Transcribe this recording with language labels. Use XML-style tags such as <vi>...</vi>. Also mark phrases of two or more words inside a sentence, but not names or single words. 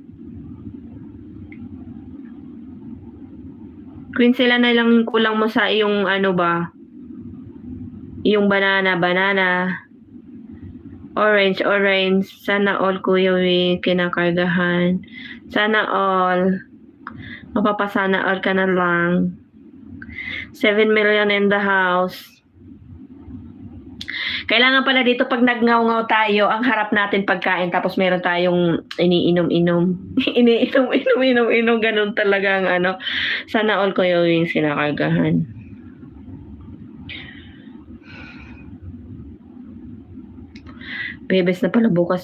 <tl>Queen, sila na lang yung kulang mo sa iyong ba? Yung banana. Orange. Sana all Kuya Wing kinakargahan. Sana all. Mapapasana all ka na lang.</tl> <en>7 million in the house.</en> <tl>Kailangan pala dito pag nagngaw-ngaw tayo, ang harap natin pagkain tapos meron tayong iniinom. Iniinom, ganun talaga ang Sana all Kuya Wing kinakargahan. Bebes na pala bukas.</tl>